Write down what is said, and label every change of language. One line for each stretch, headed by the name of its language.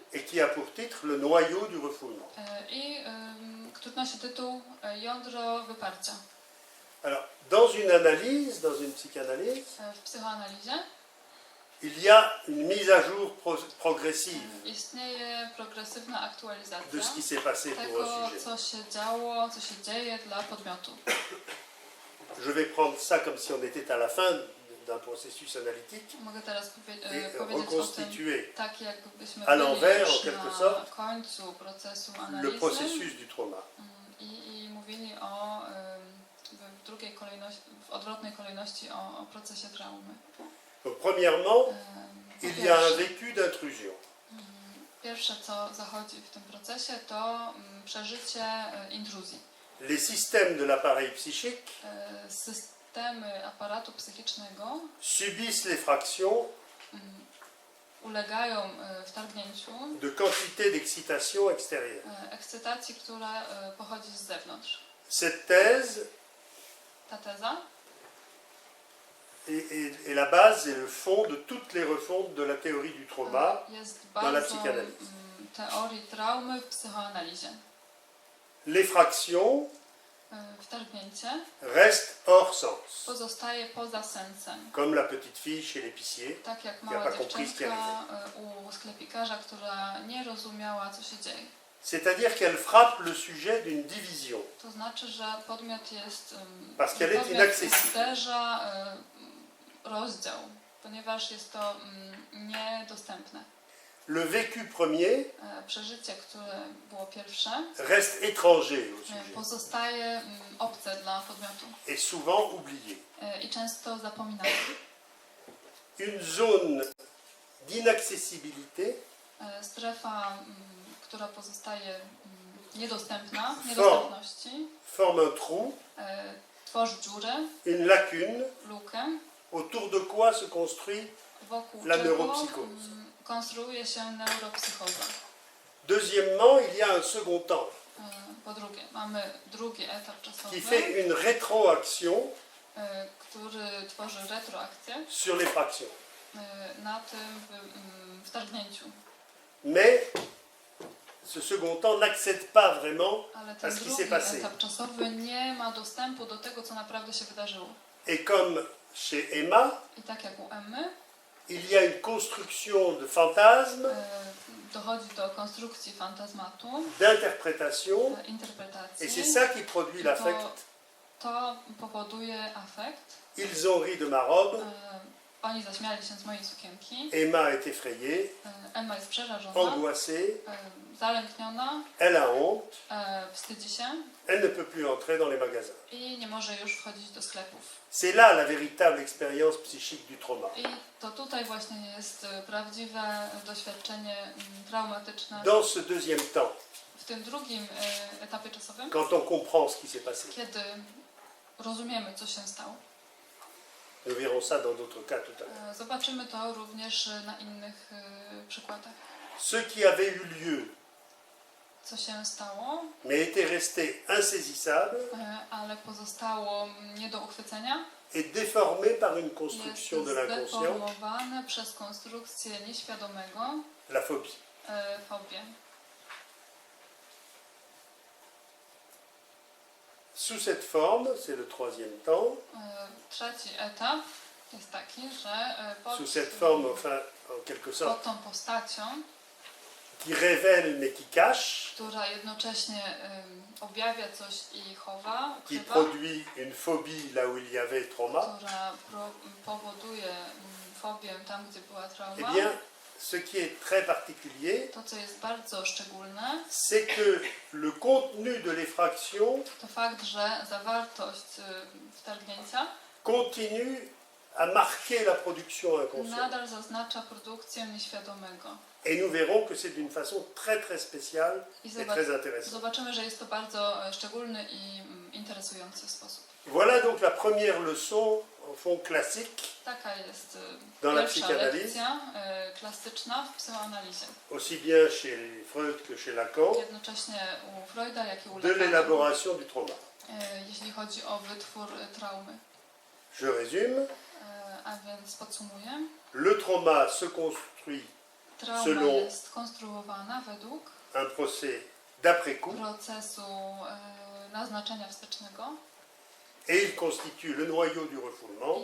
French: et qui a pour titre le noyau du refoulement.
Polish: i który nosi tytuł Jądro wyparcia.
French: Alors, dans une analyse, dans une psychanalyse,
Polish: W psychoanalizie
French: il y a une mise à jour progressive
Polish: istnieje progresywna aktualizacja
French: de ce qui s'est passé pour
Polish: tego,
French: un sujet.
Polish: co się działo, co się dzieje dla podmiotu.
French: Je vais prendre ça comme si on était à la fin d'un processus analytique
Polish: Mogę teraz
French: et
Polish: powiedzieć o tym
French: reconstituer
Polish: tak, jakbyśmy
French: à
Polish: byli
French: l'envers,
Polish: już
French: en quelque
Polish: na
French: sorte,
Polish: końcu procesu
French: le
Polish: analizy
French: processus du trauma.
Polish: i mówili o w drugiej kolejności, w odwrotnej kolejności o procesie traumy.
French: Donc, premièrement,
Polish: Po
French: il y a un
Polish: pierwsze,
French: vécu d'intrusion.
Polish: pierwsze, co zachodzi w tym procesie, to przeżycie intruzji.
French: Les systèmes de l'appareil psychique
Polish: Systemy aparatu psychicznego
French: subissent l'effraction
Polish: ulegają wtargnięciu
French: de quantité d'excitation extérieure.
Polish: ekscytacji, która pochodzi z zewnątrz.
French: Cette thèse
Polish: Ta teza
French: est la base et le fond de toutes les refontes de la théorie du trauma
Polish: jest
French: dans la
Polish: bazą
French: psychanalyse.
Polish: teorii traumy w psychoanalizie.
French: L'effraction
Polish: Wtargnięcie
French: reste hors sens,
Polish: pozostaje poza sensem.
French: comme la petite fille chez l'épicier.
Polish: Tak jak
French: a
Polish: mała
French: pas compris ce qui
Polish: dziewczynka u sklepikarza, która nie rozumiała, co się dzieje.
French: C'est-à-dire qu'elle frappe le sujet d'une division,
Polish: To znaczy, że podmiot jest
French: parce qu'elle est
Polish: podmiot
French: inaccessible.
Polish: uderza rozdział, ponieważ jest to niedostępne.
French: Le vécu premier
Polish: Przeżycie, które było pierwsze,
French: reste étranger au sujet
Polish: pozostaje obce dla podmiotu
French: et souvent oublié.
Polish: i często zapominane.
French: Une zone d'inaccessibilité
Polish: Strefa, która pozostaje niedostępności,
French: forme un trou,
Polish: tworzy dziurę,
French: une lacune,
Polish: lukę,
French: autour de quoi se construit
Polish: wokół
French: la
Polish: czego
French: neuropsychose.
Polish: konstruuje się neuropsychoza.
French: Deuxièmement, il y a un second temps
Polish: Po drugie, mamy drugi etap czasowy,
French: qui fait une rétroaction
Polish: który tworzy retroakcję
French: sur l'effraction.
Polish: na tym wtargnięciu.
French: Mais ce second temps n'accède pas vraiment
Polish: Ale
French: à
Polish: ten
French: ce qui
Polish: drugi
French: s'est passé.
Polish: etap czasowy nie ma dostępu do tego, co naprawdę się wydarzyło.
French: Et comme chez Emma,
Polish: I tak jak u Emmy,
French: il y a une construction de fantasmes,
Polish: dochodzi do konstrukcji fantazmatu,
French: d'interprétation,
Polish: interpretacji.
French: et c'est ça qui produit
Polish: I to
French: l'affect
Polish: to powoduje afekt.
French: Ils ont ri de ma robe,
Polish: Oni zaśmiali się z mojej sukienki.
French: Emma est effrayée,
Polish: Emma jest przerażona,
French: angoissée,
Polish: zalękniona,
French: elle a honte,
Polish: wstydzi się
French: elle ne peut plus entrer dans les magasins.
Polish: i nie może już wchodzić do sklepów.
French: C'est là la véritable expérience psychique du trauma.
Polish: I to tutaj właśnie jest prawdziwe doświadczenie traumatyczne.
French: Dans ce deuxième temps,
Polish: W tym drugim etapie czasowym,
French: quand on comprend ce qui s'est passé,
Polish: kiedy rozumiemy, co się stało.
French: nous verrons ça dans d'autres cas tout à l'heure.
Polish: Zobaczymy to również na innych przykładach.
French: Ce qui avait eu lieu,
Polish: Co się stało,
French: mais était resté insaisissable,
Polish: ale pozostało nie do uchwycenia,
French: est déformé par une
Polish: jest
French: construction de l'inconscient,
Polish: zdeformowane przez konstrukcję nieświadomego,
French: la phobie.
Polish: fobię.
French: Sous cette forme, c'est le troisième temps,
Polish: Trzeci etap jest taki, że
French: sous cette forme, enfin, en quelque
Polish: pod
French: sorte,
Polish: tą postacią,
French: qui révèle mais qui cache,
Polish: która jednocześnie objawia coś i chowa,
French: qui
Polish: ukrywa,
French: produit une phobie là où il y avait trauma,
Polish: która powoduje fobię tam, gdzie była eh trauma,
French: bien, ce qui est très particulier,
Polish: to, co jest bardzo szczególne,
French: c'est que le contenu de l'effraction
Polish: to fakt, że zawartość wtargnięcia
French: continue à marquer la production inconsciente.
Polish: nadal zaznacza produkcję nieświadomego.
French: Et nous verrons que c'est d'une façon très très spéciale
Polish: I
French: et très intéressante.
Polish: zobaczymy, że jest to bardzo szczególny i interesujący sposób.
French: Voilà donc la première leçon, au fond classique,
Polish: Taka jest
French: Dans la
Polish: pierwsza
French: psychanalyse.
Polish: lekcja klasyczna w psychoanalizie.
French: aussi bien chez Freud que chez Lacan,
Polish: Jednocześnie u Freuda, jak i u
French: de
Polish: Lacana,
French: l'élaboration du trauma.
Polish: jeśli chodzi o wytwór traumy.
French: Je résume,
Polish: A więc podsumuję.
French: le trauma se construit
Polish: Trauma
French: Selon-
Polish: jest konstruowana według
French: un procès d'après-coup
Polish: procesu naznaczenia wstecznego
French: et il constitue le noyau du refoulement